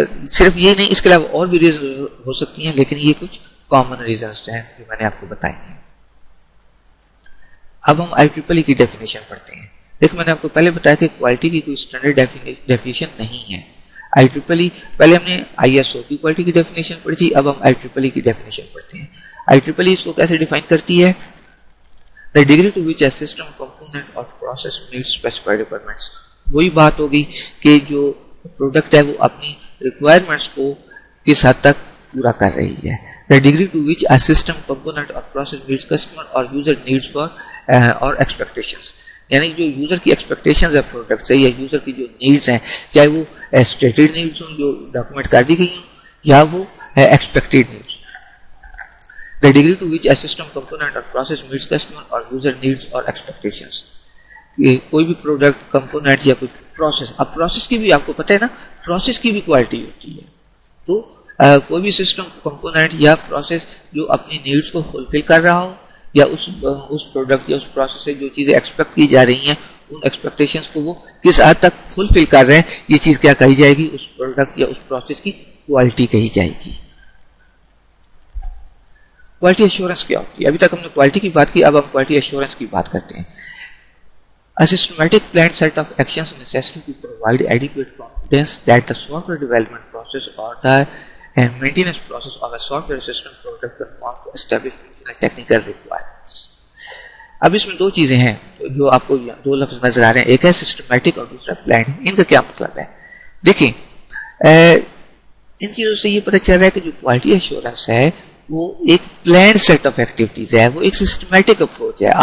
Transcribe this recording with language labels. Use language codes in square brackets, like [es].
[ur] صرف یہ نہیں, اس کے علاوہ اور بھی ریزن ہو سکتی ہیں, لیکن یہ کچھ کامن ریزنز ہیں جو میں نے آپ کو بتائے ہیں. اب ہم IEEE کی ڈیفینیشن پڑھتے ہیں. دیکھ میں نے آپ کو پہلے بتایا کہ کوالٹی کی کوئی اسٹینڈرڈ ڈیفینیشن نہیں ہے. IEEE پہلے ہم نے ISO کی کوالٹی کی ڈیفینیشن پڑھی تھی, اب ہم IEEE کی ڈیفینیشن پڑھتے ہیں. [en] IEEE [ur] اس کو کیسے ڈیفائن کرتی ہے؟ [en] The degree to which a system component or process meets specified requirements. [ur] وہی بات ہوگی کہ جو پروڈکٹ ہے وہ اپنی ریکوائرمنٹس کو کس حد تک پورا کر رہی ہے. [en] The degree to which a system component or process meets customer or user needs for or expectations. [ur] یعنی جو یوزر کی ایکسپیکٹیشنز ہے پروڈکٹ سے, یا یوزر کی جو نیڈز ہیں, چاہے وہ اسٹیٹڈ نیڈز ہوں جو ڈاکومنٹ کر دی گئی ہوں, یا وہ expected needs. [en] The degree to which a system component or process meets customer or user needs or expectations. [ur] کوئی بھی پروڈکٹ, کمپوننٹ یا کوئی پروسیس, اب پروسیس کی بھی آپ کو پتہ ہے نا, پروسیس کی بھی کوالٹی ہوتی ہے. تو کوئی بھی سسٹم, کمپوننٹ یا پروسیس جو اپنی نیڈز کو فلفل کر رہا ہو, یا اس پروڈکٹ یا اس پروسیس سے جو چیزیں ایکسپیکٹ کی جا رہی ہیں ان ایکسپیکٹیشنز کو وہ کس حد تک فلفل کر رہے ہیں, یہ چیز کیا کہی جائے گی, اس پروڈکٹ یا اس پروسیس کی کوالٹی کہی جائے گی. کوالٹی ایشورنس کیا ہوتی ہے؟ ابھی تک ہم نے کوالٹی کی بات کی, اب ہم کوالٹی ایشورنس کی بات کرتے ہیں. [en] A systematic planned set of actions necessary to provide adequate confidence that the software development process or the maintenance process of a software system product conforms to established functional technical requirements. [ur] اب اس میں دو چیزیں ہیں جو آپ کو دو لفظ نظر آ رہے ہیں, ایک ہے سسٹمیٹک اور دوسرا پلانڈ. ان کا کیا مطلب ہے؟ دیکھیں ان چیزوں سے یہ پتہ چل رہا ہے کہ جو کوالٹی ایشورنس ہے وہ ایک پلان سیٹ آف ایکٹیویٹیز ہے, وہ ایک سسٹمیٹک اپروچ ہے.